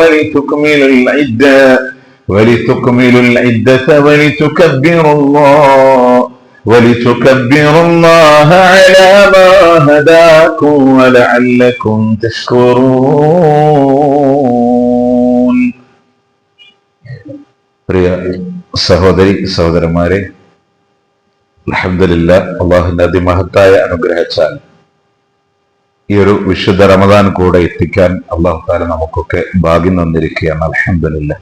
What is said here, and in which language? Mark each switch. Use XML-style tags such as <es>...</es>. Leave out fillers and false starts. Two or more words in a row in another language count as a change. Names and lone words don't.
<ar>ولتكملوا العدة ولتكبروا الله على ما هداكم ولعلكم تشكرون.</ar> <ml>പ്രിയ സഹോദരി സഹോദരന്മാരെ, അൽഹംദുലില്ലാഹ്, അല്ലാഹുവിന്റെ അതിമഹത്തായ അനുഗ്രഹിച്ചാൽ ഈ ഒരു വിശുദ്ധ റമദാൻ കൂടെ എത്തിക്കാൻ</ml> <ar>الله تعالى</ar> <ml>നമുക്കൊക്കെ ഭാഗ്യം തന്നിരിക്കുകയാണ്. അൽഹംദുലില്ലാഹ്.</ml>